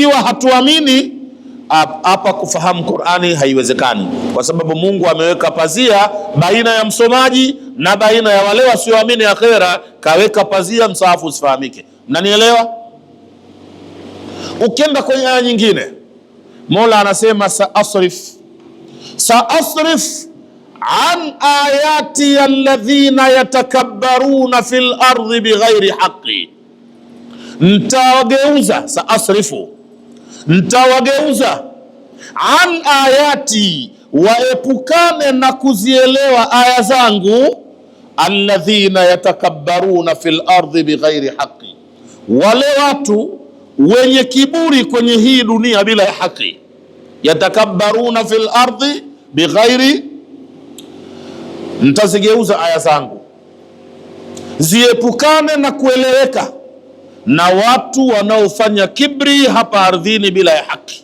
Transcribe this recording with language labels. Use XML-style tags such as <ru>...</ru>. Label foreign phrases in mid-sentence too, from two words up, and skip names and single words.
<sw>Ikiwa hatuamini, hapa kufahamu Qur'ani haiwezekani, kwa sababu Mungu ameweka pazia baina ya msomaji na baina ya wale wasioamini akhera. Kaweka pazia, msahafu usifahamike. Mnanielewa? Ukienda kwenye aya nyingine, Mola anasema</sw> <ar>سأصرف عن آياتي الذين يتكبرون في الأرض بغير الحق,</ar> <sw>ntawageuza</sw> <ar>عن آياتي,</ar> <sw>waepukane na kuzielewa aya zangu,</sw> <ar>الذين يتكبرون في الأرض بغير الحق,</ar> <sw>wale watu wenye kiburi kwenye hii dunia bila ya haki.</sw> <ar>يتكبرون في الأرض بغير,</ar> <sw>ntazigeuza aya zangu ziepukane na kueleweka na watu wanaofanya kibri hapa ardhini bila ya haki.</sw>